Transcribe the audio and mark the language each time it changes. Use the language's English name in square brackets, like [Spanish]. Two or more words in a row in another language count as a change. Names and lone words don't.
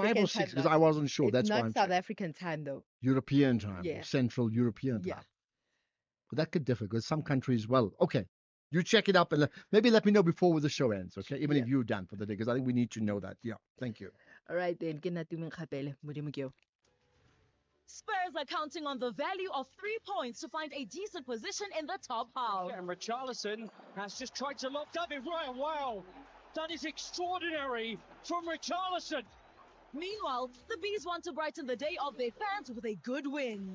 [English] African or time. 6? Because I wasn't sure. It's That's why not I'm South checking. African time though. European time, Yeah. or Central European Yeah. time. But that could differ because some countries, well, okay. You check it up and maybe let me know before the show ends, okay? Even Yeah. if you're done for the day, because I think we need to know that. Yeah, thank you. All right then. [Tswana] Ke nna Tumeng Kgapele. Modimo ke yo. [English] Spurs are counting on the value of 3 points to find a decent position in the top half. And Richarlison has just tried to lock up it. Right, wow. That is extraordinary from Richarlison. Meanwhile, the Bees want to brighten the day of their fans with a good win.